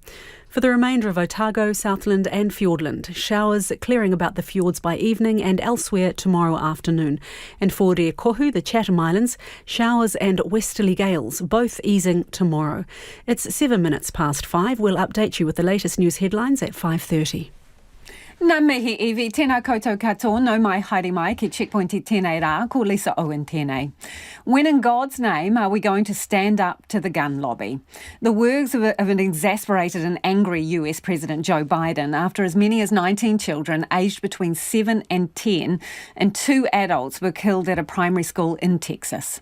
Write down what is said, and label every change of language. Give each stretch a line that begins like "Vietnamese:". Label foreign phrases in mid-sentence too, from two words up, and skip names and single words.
English: For the remainder of Otago, Southland and Fiordland, showers clearing about the fjords by evening and elsewhere tomorrow afternoon. And for Reakohu, the Chatham Islands, showers and westerly gales, both easing tomorrow. It's 7 minutes past 5. We'll update you with the latest news headlines at 5:30.
Māori: Nā mihi iwi, tēnā koutou katoa, no mai haere mai ki Checkpoint I tēnei rā, ko Lisa Owen tēnei.
English: When in God's name are we going to stand up to the gun lobby? The words of an exasperated and angry US President Joe Biden after as many as 19 children aged between 7 and 10 and 2 adults were killed at a primary school in Texas.